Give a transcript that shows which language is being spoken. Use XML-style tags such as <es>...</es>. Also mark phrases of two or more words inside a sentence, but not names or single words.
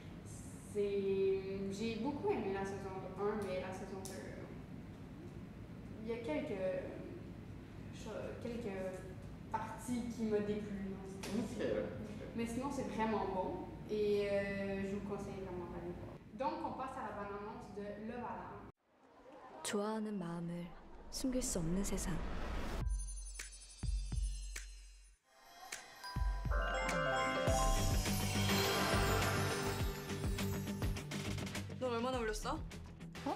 <fr>J'ai beaucoup aimé la saison 1, mais la saison 2, il y a quelques parties qui m'ont déplu. Mais sinon, c'est vraiment bon et je vous conseille vraiment d'aller voir. Donc, on passe à la bande-annonce de Love Alarm.</fr> <ko>좋아하는 마음을 숨길 수 없는 세상. 넌 얼마나 울렸어? 어?</ko>